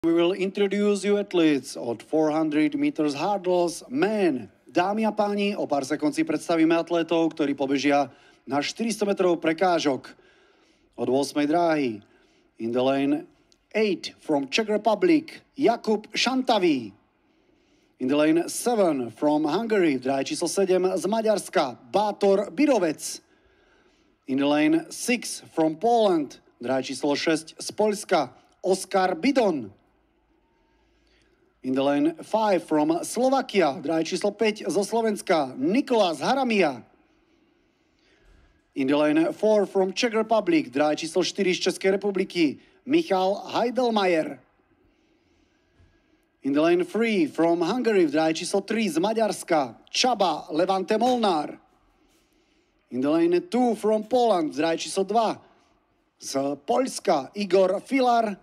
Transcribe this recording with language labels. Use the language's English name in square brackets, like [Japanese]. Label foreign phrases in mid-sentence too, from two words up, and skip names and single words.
[English] We will introduce you athletes od 400 meters hurdles men. [Slovak] Dámy a páni, o pár sekúnd si predstavíme atletov, ktorí pobežia na 400 metrov prekážok od 8. dráhy. [English] In the lane 8 from Czech Republic, Jakub Šantaví. In the lane 7 from Hungary, [Slovak] v dráhe číslo 7 z Maďarska, Bátor Birovec. [English] In the lane 6 from Poland, [Slovak] v dráhe číslo 6 z Poľska, Oskar Bidon. [English] In the lane 5 from Slovakia, [Slovak] v dráhe číslo 5 zo Slovenska, Nikolás Haramia. [English] In the lane 4 from Czech Republic, [Slovak] v dráhe číslo 4 z Českej republiky, Michal Heidelmeier. [English] In the lane 3 from Hungary, [Slovak] v dráhe číslo 3 z Maďarska, Csaba Levante Molnár. [English] In the lane 2 from Poland, [Slovak] v dráhe číslo 2 z Poľska, Igor Filar.